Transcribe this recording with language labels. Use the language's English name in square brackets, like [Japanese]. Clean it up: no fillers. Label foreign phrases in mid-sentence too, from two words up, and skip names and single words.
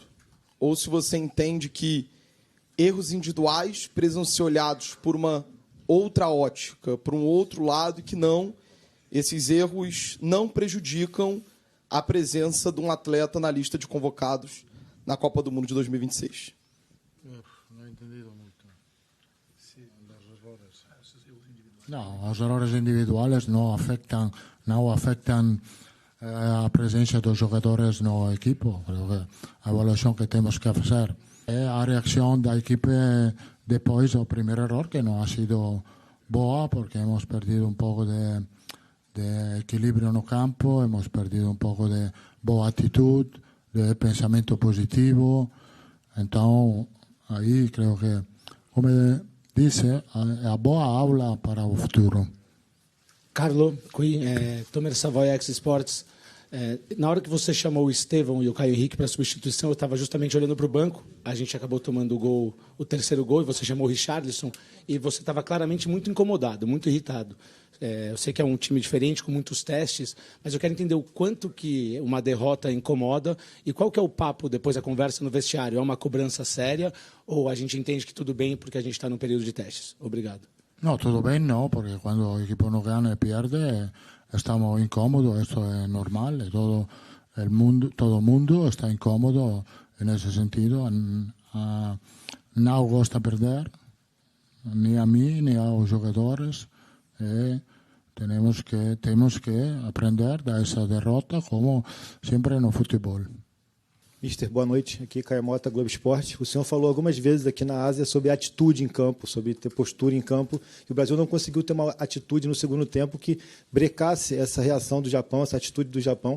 [Portuguese] Ou se você entende que erros individuais precisam ser olhados por uma outra ótica, por um outro lado, e que não, esses erros não prejudicam a presença de um atleta na lista de convocados na Copa do Mundo de 2026. Não entendi muito. Não, os errores individuais não afetam a presença dos jogadores no equipo. Creo que a evaluação que temos que fazer é a reação da equipe depois do primeiro error, que não [Spanish] ha sido [Portuguese] boa, [Spanish] porque hemos perdido un poco de equilibrio [Portuguese] no campo, [Spanish] hemos perdido un poco de boa actitud, de pensamiento positivo. Entonces, ahí creo que, como dice, es [Portuguese] a boa aula para o futuro. Carlo, qui, Tomer Savoy, X Sports. Na hora que você chamou o Estevão e o Caio Henrique para a substituição, eu estava justamente olhando para o banco. A gente acabou tomando o terceiro gol, e você chamou o Richarlison, e você estava claramente muito incomodado, muito irritado. Eu sei que é um time diferente, com muitos testes, mas eu quero entender o quanto que uma derrota incomoda e qual que é o papo depois da conversa no vestiário. É uma cobrança séria ou a gente entende que tudo bem porque a gente está num período de testes? Obrigado. [Spanish] No, todo bien no, porque cuando el equipo no gana y pierde estamos incómodos, esto es normal, todo el mundo está incómodo en ese sentido. No gusta perder, ni a mí ni a los jugadores. [Portuguese] Temos que aprender dessa derrota, como sempre no futebol. Mister, boa noite. Aqui Caio Mota, Globo Esporte. O senhor falou algumas vezes aqui na Ásia sobre atitude em campo, sobre ter postura em campo. E o Brasil não conseguiu ter uma atitude no segundo tempo que brecasse essa reação do Japão, essa atitude do Japão.